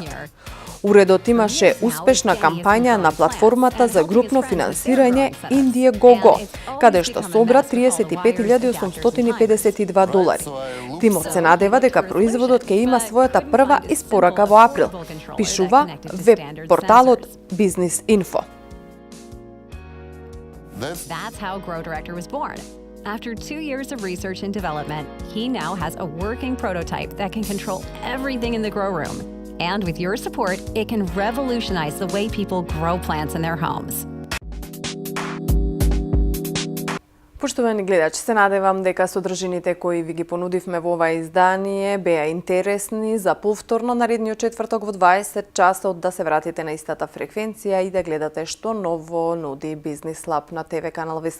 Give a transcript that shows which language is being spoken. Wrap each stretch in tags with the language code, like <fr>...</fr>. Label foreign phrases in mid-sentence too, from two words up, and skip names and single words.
<mk>Уредот имаше успешна кампања на платформата за групно финансирање Indiegogo, каде што собра $35,852. Тимот се надева дека производот ќе има својата прва испорака во април, пишува веб порталот Бизнис Инфо.</mk> <en>That's how Grow Director was born. After 2 years of research and development, he now has a working prototype that can control everything in the grow room. And with your support, it can revolutionize the way people grow plants in their homes.</en> <mk>Поштовани гледачи, се надевам дека содржините кои ви ги понудивме во ова издание беа интересни за повторно наредниот четврток во 20 часот да се вратите на истата фреквенција и да гледате што ново нуди Бизнис Лаб на ТВ канал ВИС.</mk>